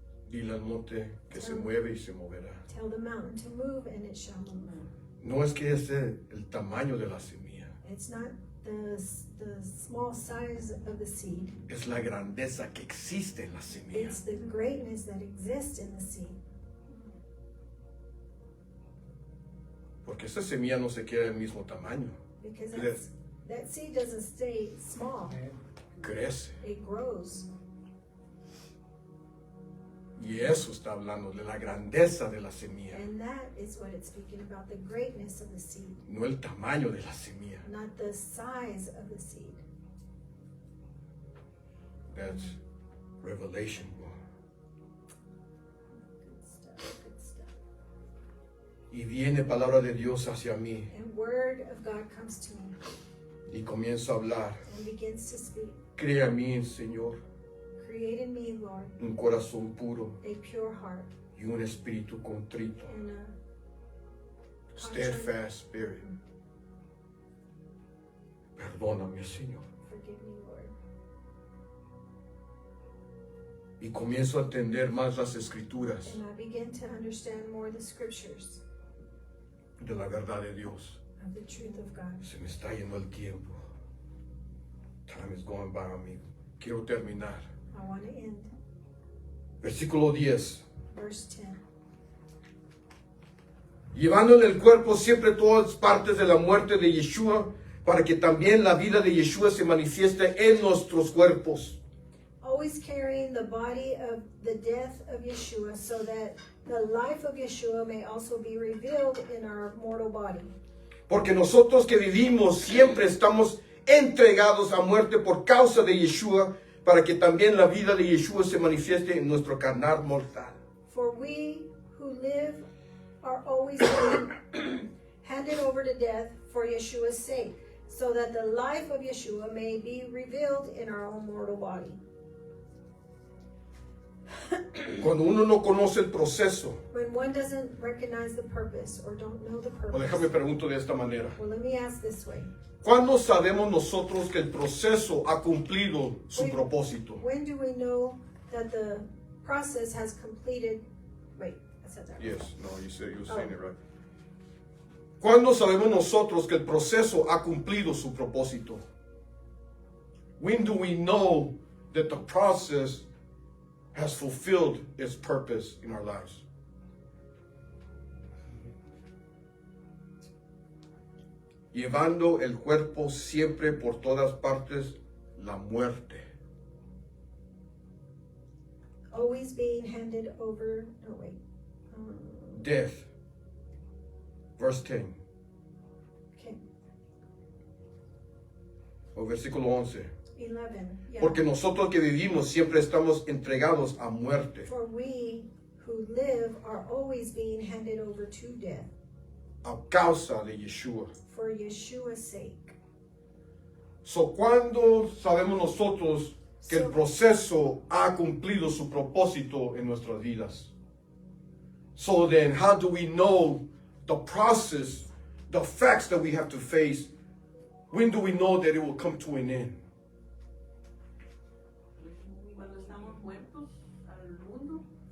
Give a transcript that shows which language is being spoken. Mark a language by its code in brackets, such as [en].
[es] dile al monte que se mueve y se moverá. [en] tell the mountain to move, and it shall move. [es] No es que es el tamaño de la semilla, [en] It's not the small size of the seed. [es] es la grandeza que existe en la semilla. [en] It's the greatness that exists in the seed. [es] Porque esa semilla no se queda del mismo tamaño, [en] Because Yes. that seed doesn't stay small. [es] crece. [en] It grows. [es] Y eso está hablando de la grandeza de la semilla, [en] And that is what it's speaking about, the greatness of the seed, [es] no el tamaño de la semilla. [en] not the size of the seed. That's Revelation. Good stuff, good stuff. [es] Y viene palabra de Dios hacia mí [en] And word of God comes to me [es] y comienzo a hablar. [en] and begins to speak. [es] Crea en mí, Señor, [en] Create in me, Lord, [es] un corazón puro [en] a pure heart [es] y un espíritu contrito. [en] and a Steadfast spirit. [es] Perdóname, Señor. [en] forgive me, Lord. [es] Y comienzo a entender más las escrituras [en] And I begin to understand more the scriptures [es] de la verdad de Dios. [en] of the truth of God. [es] Se me está yendo el tiempo. [en] Time is going by on me. [es] Quiero terminar. [en] I want to end. [es] Versículo 10. [en] Verse 10. [es] Llevando en el cuerpo siempre todas partes de la muerte de Yeshua, para que también la vida de Yeshua se manifieste en nuestros cuerpos. [en] Always carrying the body of the death of Yeshua, so that the life of Yeshua may also be revealed in our mortal body. [es] Porque nosotros que vivimos siempre estamos entregados a muerte por causa de Yeshua, para que también la vida de Yeshua se manifieste en nuestro carnal mortal. [en] For we who live are always being handed over to death for Yeshua's sake, so that the life of Yeshua may be revealed in our own mortal body. [es] Cuando uno no conoce el proceso, [en] When one doesn't recognize the purpose or don't know the [es] o déjame [en] purpose, [es] pregunto de esta manera. [en] well, let me ask this way. [es] ¿Cuándo sabemos nosotros que el proceso ha cumplido su propósito? [en] When do we know that the process has completed? Wait, I said that. Yes, no, you were saying it right. [es] ¿Cuándo sabemos nosotros que el proceso ha cumplido su propósito? [en] When do we know that the process has fulfilled its purpose in our lives? [es] Llevando el cuerpo siempre por todas partes la muerte. [en] Always being handed over. No, wait. Death. Verse 10. Okay. [es] O versículo 11. [en] 11. Yeah. [es] Porque nosotros que vivimos siempre estamos entregados a muerte. [en] For we who live are always being handed over to death [es] A causa de Yeshua. [en] for Yeshua's sake. [es] So, ¿cuándo sabemos nosotros que el proceso ha cumplido su propósito en nuestras vidas? [en] So then, how do we know the process the facts that we have to face, when do we know that it will come to an end? [es] Cuando estamos muertos al mundo,